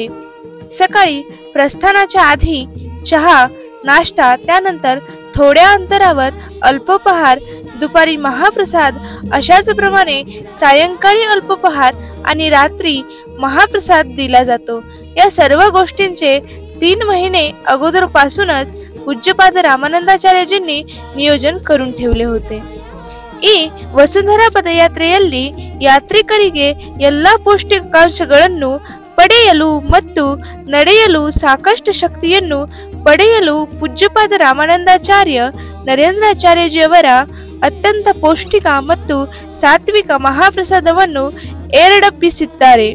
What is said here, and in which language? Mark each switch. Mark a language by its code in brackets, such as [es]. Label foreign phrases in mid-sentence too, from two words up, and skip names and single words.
[mr] सकाळी प्रस्थानाच्या आधी चहा, नाश्ता, त्यानंतर थोड्या अंतरावर अल्पोपहार, दुपारी महाप्रसाद, अशाच प्रमाणे सायंकाळी अल्पोपहार आणि रात्री महाप्रसाद दिला जातो. या सर्व गोष्टींचे 3 महिने अगोदरपासूनच पूज्यपाद रामानंदाचार्यजींनी नियोजन करून ठेवले होते. [kn] ಈ ವಸುಂಧರಾ ಪದಯಾತ್ರೆಯಲ್ಲಿ ಯಾತ್ರಿಕರಿಗೆ ಎಲ್ಲಾ ಪೌಷ್ಟಿಕಾಂಶಗಳನ್ನು ಪಡೆಯಲು ಮತ್ತು ನಡೆಯಲು ಸಾಕಷ್ಟು ಶಕ್ತಿಯನ್ನು ಪಡೆಯಲು ಪೂಜ್ಯಪಾದ ರಾಮಾನಂದಾಚಾರ್ಯ ನರೇಂದ್ರಾಚಾರ್ಯಜಿಯವರ ಅತ್ಯಂತ ಪೌಷ್ಟಿಕ ಮತ್ತು ಸಾತ್ವಿಕ ಮಹಾಪ್ರಸಾದವನ್ನು ಏರ್ಪಡಿಸಿದ್ದಾರೆ.